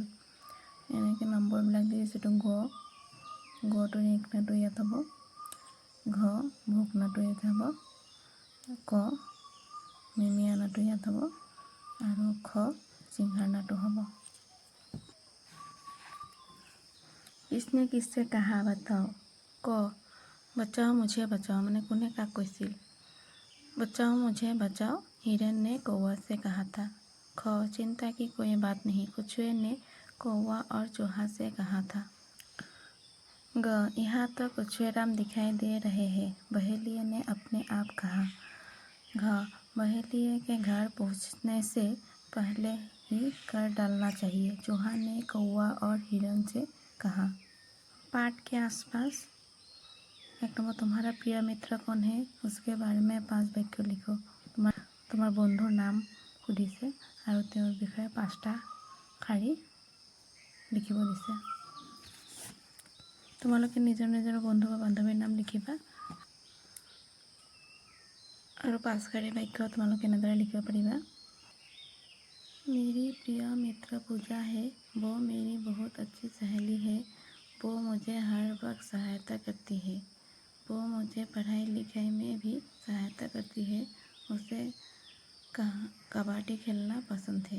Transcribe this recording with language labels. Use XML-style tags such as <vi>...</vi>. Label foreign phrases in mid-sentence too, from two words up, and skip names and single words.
<as>এনেকৈ নম্বৰবিলাক দি দিছোঁ। গটো ৰেংকনাটো ইয়াত হ'ব, ঘ ভোকনাটো ইয়াত হ'ব, ক মিমিয়ানাটো ইয়াত হ'ব আৰু খ চিংঘাৰনাটো হ'ব।</as> <hi>किसने किससे कहा बताओ? क बचाओ मुझे बचाओ</hi> <as>কোনে কাক কৈছিল?</as> <hi>बचाओ मुझे बचाओ हिरन ने कौवा से कहा था। ख चिंता की कोई बात नहीं, कछुए ने कौवा और चूहा से कहा था। ग यहाँ तो कछुएराम दिखाई दे रहे हैं, बहेलिए ने अपने आप कहा। घ बहेलिए के घर पहुँचने से पहले ही कर डालना चाहिए, चूहा ने कौवा और हिरन से कहा। पाठ के आसपास 1 नंबर तुम्हारा प्रिय मित्र कौन है? उसके बारे में 5 वाक्य लिखो।</hi> <as>তোমাৰ বন্ধুৰ নাম সুধিছে আৰু তেওঁৰ বিষয়ে 5টা শাৰী লিখিব দিছে। তোমালোকে নিজৰ নিজৰ বন্ধু বা বান্ধৱীৰ নাম লিখিবা আৰু 5 শাৰী বাক্য তোমালোকে এনেদৰে লিখিব পাৰিবা।</as> <hi>मेरी प्रिय मित्र पूजा है, वो मेरी बहुत अच्छी सहेली है, वो मुझे हर वक्त सहायता करती है, वो मुझे पढ़ाई लिखाई में भी सहायता करती है, उसे कबड्डी खेलना पसंद है।</hi>